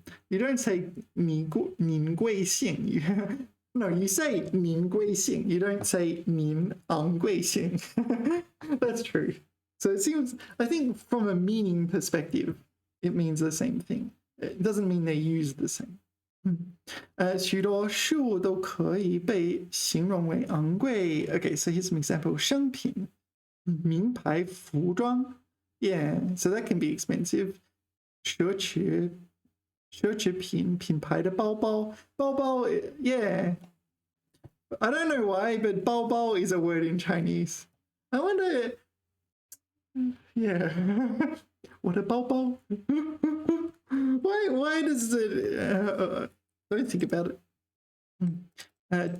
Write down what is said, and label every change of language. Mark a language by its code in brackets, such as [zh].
[en] You don't say [zh] 您贵姓. [en] No, you say [zh] 您贵姓. [en] You don't say [zh] 您昂贵姓. [en] That's true. So it seems, I think from a meaning perspective, it means the same thing. It doesn't mean they use the same. [zh] 许多事物都可以被形容为昂贵. [en] Okay, so here's some example. [zh] 商品名牌服装 [en] Yeah, so that can be expensive. [zh] 奢侈品品牌的包包 yeah. [en] I don't know why, but 包包 is a word in Chinese. I wonder. Yeah. What a 包包? Why does it? Don't think about it.